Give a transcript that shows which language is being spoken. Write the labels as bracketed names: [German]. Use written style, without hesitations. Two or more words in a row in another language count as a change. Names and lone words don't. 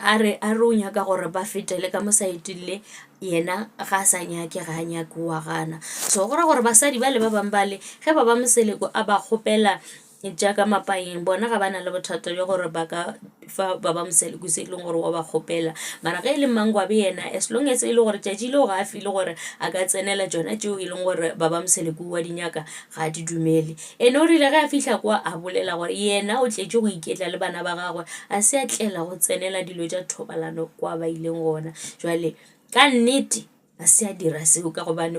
[Northern Sotho] a re o nyaka gore ba fetele ka mosaeteng le yena ga sa nyake ga nyake wa gana so gore basadi ba le ba bang bale ge baba mseleko a ba kgopela jaaka mapaeng bona ga bana le bothata jwa gore ba ka fa baba mseleko se leng gore wa ba kgopela mara ge le Mangwabe yena [English] as long as [Northern Sotho] e le gore tšatši le ga a file gore a ka tsenela tsona tšeo e leng gore baba mseleko wa dinyaka ga di dumele ene o rile ge a fihla kwa a bolela gore yena o tletše go iketla le bana ba gagwe a se a tlela go tsenela dilo tša thobalano kwa ba ileng gona jwale ka nnete a se a dira seo ka gobane